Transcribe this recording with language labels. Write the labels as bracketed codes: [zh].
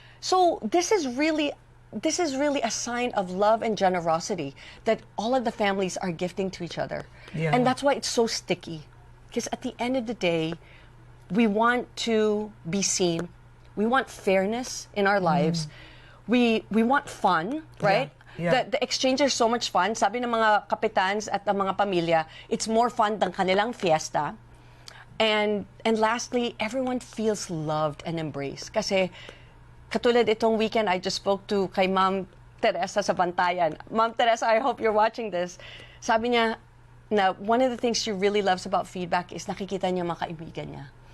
[en] So, this is really a sign of love and generosity that all of the families are gifting to each other. Yeah. And that's why it's so sticky. Because at the end of the day, we want to be seen. We want fairness in our lives. We want fun, right? Yeah. The exchange is so much fun. [tl] Sabi ng mga kapitans at ng mga pamilya, it's more fun than kanilang fiesta. [en] And lastly, everyone feels loved and embraced. [tl] Kasi katulad itong weekend, I just spoke to kay Ma'am Teresa sa Bantayan. [en] Ma'am Teresa, I hope you're watching this. Sabi niya, na one of the things she really loves about feedback is nakikita niya mga kaibigan niya.